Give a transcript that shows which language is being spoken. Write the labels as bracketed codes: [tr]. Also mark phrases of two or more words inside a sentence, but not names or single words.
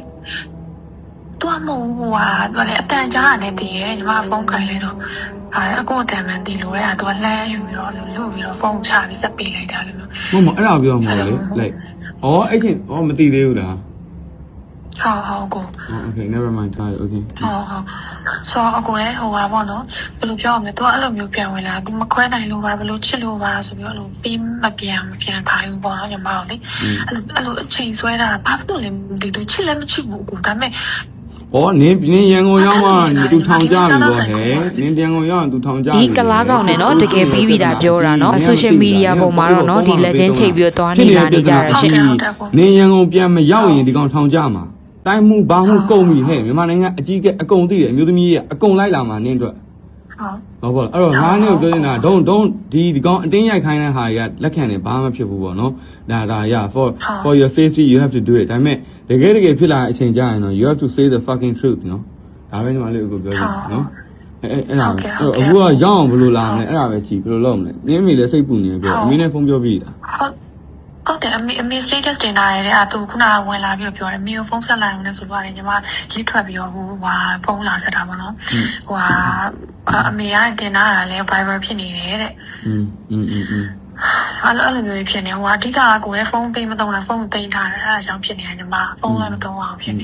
[my] သူကမဟုတ်ဘူးဟာသူကလည်းအတန်ကြားရတယ်တည်ရဲ့ညီမဖုန်းခိုင်းလိုက်တော့အကိုအတန်မှန်တည်လို့လေသူကလှမ်းယူပြီးတော့လူပြီးတော့ဖုန်းချပြီးစက်ပေးလိုက်တာလို့ မအဲ့ဒါပြောမှာလေလိုက်အဲ့ချင်းမသိသေးဘူးလား ဟုတ်ကို [en] Okay never mind ထားတယ် okay [my] ဆိုတော့အကိုရဲ့ဟိုပါပေါ့နော်ဘယ်လိုပြောရမလဲသူကအဲ့လိုမျိုးပြန်ဝင်လာသူမခွဲနိုင်လို့ပါဘယ်လိုချစ်လို့ပါဆိုပြီးတော့လို့ပြီးမပြန်ထားဘူးပေါ့နော်ညီမတို့လေအဲ့လိုအချိန်ဆွဲတာဘာဖြစ်လို့လဲမသိဘူးချစ်လည်းမချစ်ဘူးကိုဒါပေမဲ့ နင်းရန်ကုန်ရောက်မှသူထောင်ကြပြီပေါ့ဟဲ့နင်းရန်ကုန်ရောက်သူထောင်ကြပြီ ဒီကလားကောင်နဲ့နော်တကယ်ပြီးပြီတာပြောတာနော်ဆိုရှယ်မီဒီယာပေါ်မှာတော့နော်ဒီလက်ချင်းချိန်ပြီးတော့သွားနေလာနေကြတာရှင် နင်းရန်ကုန်ပြန်မရောက်ရင်ဒီကောင်ထောင်ကြမှာတိုင်းမှုဘာမှုကုန်ပြီဟဲ့မြန်မာနိုင်ငံအကြီးကအကုန်သိတယ်အမျိုးသမီးကြီးကအကုန်လိုက်လာမှာနင်းအတွက်ဟုတ်ပါလားအဲ့တော့ငါးနှစ်ကိုပြောနေတာဒုံဒီကောင်အတင်းရိုက်ခိုင်းတဲ့ဟာတွေကလက်ခံတယ်ဘာမှမဖြစ်ဘူးပေါ့နော်ဒါရ [en] for your safety you have to do it [my] ဒါပေမဲ့တကယ်ဖြစ်လာတဲ့အချိန်ကျရင်တော့ [en] you have to say the fucking truth [my] နော်ဒါပဲညီမလေးကိုပြောချင်နော်အဲ့ဒါအခုကရောက်အောင်ဘယ်လိုလာမလဲအဲ့ဒါပဲကြည့်ဘယ်လိုလုပ်မလဲနင်းအမေလည်းစိတ်ပူနေပြောအမေနဲ့ဖုန်းပြောပြီးတာ ဟုတ်တယ်အမေ status တင်လာရတယ်သူခုနကဝင်လာပြီးပြောတယ်မေကိုဖုန်းဆက်လိုက်အောင်လဲဆိုတော့ညီမလေးထွက်ပြီးတော့ဟိုဖုန်းလာဆက်တာပေါ့နော်ဟိုအမေကတင်လာတာလဲ Viber ဖြစ်နေတယ်တဲ့အဲ့လိုမျိုးဖြစ်နေဟိုအဓိကကိုယ်ရဲ့ဖုန်းပေးမသုံးလားဖုန်းသိမ်းထားတယ်အဲ့ဒါကြောင့်ဖြစ်နေတယ်ညီမဖုန်းလည်းမသုံးအောင်ဖြစ်နေ